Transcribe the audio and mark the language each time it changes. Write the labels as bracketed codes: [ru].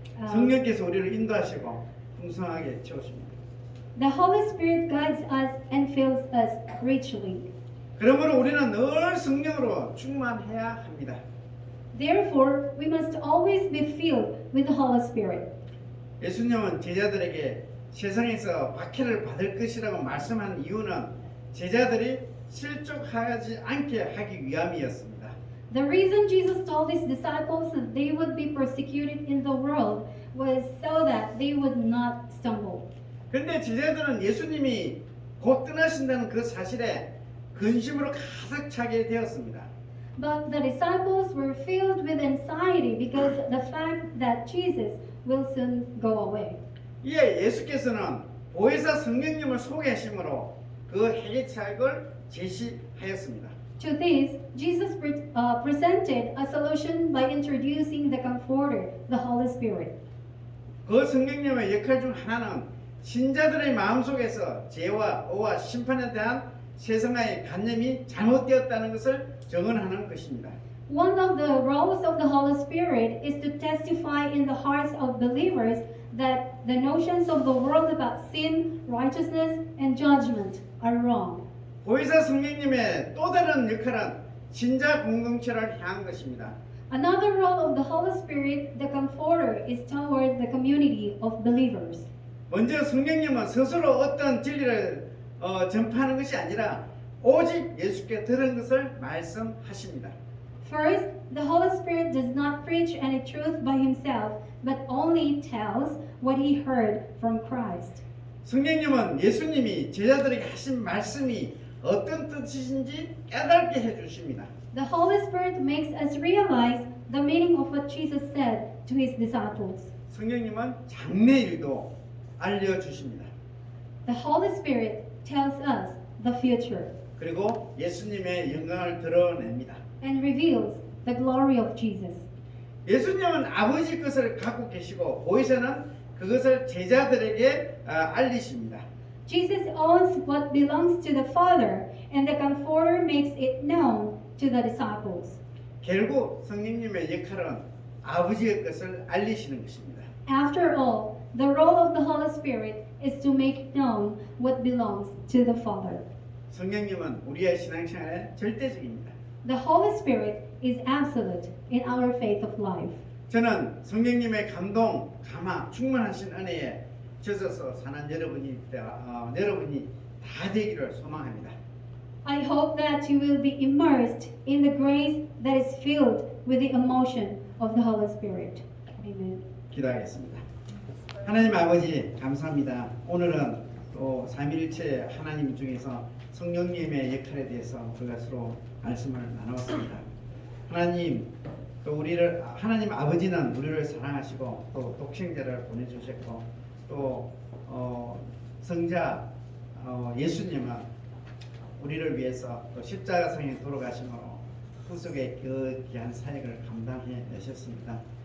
[ko] 성령께서 우리를 인도하시고 풍성하게 채우십니다. [en] The Holy Spirit guides us and fills us richly. [ko] 그러므로 우리는 늘 성령으로 충만해야 합니다. [en] Therefore, we must always be filled with the Holy Spirit. [ko] 예수님은 제자들에게 세상에서 박해를 받을 것이라고 말씀한 이유는 제자들이 실족하지 않게 하기 위함이었습니다. [en] The reason Jesus told his disciples that they would be persecuted in the world was so that they would not stumble. [ko] 그런데 제자들은 예수님이 곧 떠나신다는 그 사실에 근심으로 가득 차게 되었습니다. [en] But the disciples were filled with anxiety because the fact that Jesus will soon go away. [ko] 이에 예수께서는 보혜사 성령님을 소개하심으로 그 해결책을 제시하였습니다. [en] To this, Jesus presented a solution by introducing the Comforter, the Holy Spirit. [ko] 그 성령님의 역할 중 하나는 신자들의 마음속에서 죄와 의와 심판에 대한 세상의 관념이 잘못되었다는 것을 정언하는 것입니다. [en] One of the roles of the Holy Spirit is to testify in the hearts of believers that the notions of the world about sin, righteousness, and judgment are wrong. [ko] 보혜사 성령님의 또 다른 역할은 신자 공동체를 향한 것입니다. [en] Another role of the Holy Spirit, the Comforter, is toward the community of believers. [ko] 먼저 성령님은 스스로 어떤 진리를 전파하는 것이 아니라 오직 예수께 들은 것을 말씀하십니다. [en] First, the Holy Spirit does not preach any truth by himself, but only tells what he heard from Christ. [ko] 성령님은 예수님이 제자들에게 하신 말씀이 어떤 뜻이신지 깨닫게 해주십니다. [en] The Holy Spirit makes us realize the meaning of what Jesus said to his disciples. [ko] 성령님은 장래일도 알려주십니다. [en] The Holy Spirit tells us the future [ko] 그리고 예수님의 영광을 드러냅니다. [en] and reveals the glory of Jesus. [ko] 예수님은 아버지 것을 갖고 계시고 보혜사는 그것을 제자들에게 알리십니다. [en] Jesus owns what belongs to the Father, and the Comforter makes it known to the disciples. [ko] 결국 성령님의 역할은 아버지의 것을 알리시는 것입니다. [en] After all, the role of the Holy Spirit is to make known what belongs to the Father. [ko] 성령님은 우리의 신앙생활에 절대적입니다. [en] The Holy Spirit is absolute in our faith of life. [ko] 저는 성령님의 감동, 감화, 충만하신 은혜에 젖어서 사는 여러분이 다 되기를 소망합니다. [en] I hope that you will be immersed in the grace that is filled with the emotion of the Holy Spirit. Amen. [ko] 기도하겠습니다. 하나님 아버지 감사합니다. 오늘은 또 삼위일체 하나님 중에서 성령님의 역할에 대해서 그것으로 말씀을 나누었습니다. 하나님 또 우리를 하나님 아버지는 우리를 사랑하시고 또 독생자를 보내주셨고 또 성자 예수님은 우리를 위해서 또 십자가상에 돌아가심으로 후속의 그 귀한 사역을 감당해 내셨습니다.